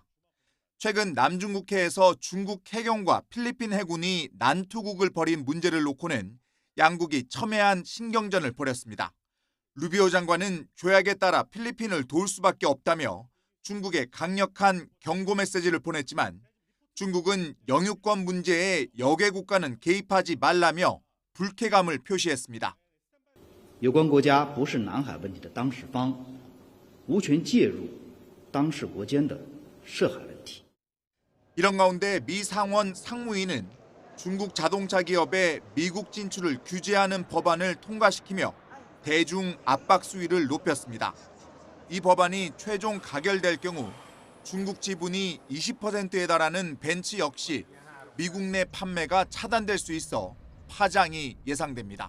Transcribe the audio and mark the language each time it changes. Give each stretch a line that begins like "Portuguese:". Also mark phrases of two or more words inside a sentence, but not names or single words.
Korean: 최근 남중국해에서 중국 해경과 필리핀 해군이 난투극을 벌인 문제를 놓고는 양국이 첨예한 신경전을 벌였습니다. 루비오 장관은 조약에 따라 필리핀을 도울 수밖에 없다며 중국에 강력한 경고 메시지를 보냈지만 중국은 영유권 문제에 역외 국가는 개입하지 말라며 불쾌감을 표시했습니다.
Chinese: 有关国家不是南海问题的当事方，无权介入当事国间的涉海问题。
Korean: 이런 가운데 미 상원 상무위는 중국 자동차 기업의 미국 진출을 규제하는 법안을 통과시키며 대중 압박 수위를 높였습니다. 이 법안이 최종 가결될 경우 중국 지분이 20%에 달하는 벤츠 역시 미국 내 판매가 차단될 수 있어 파장이 예상됩니다.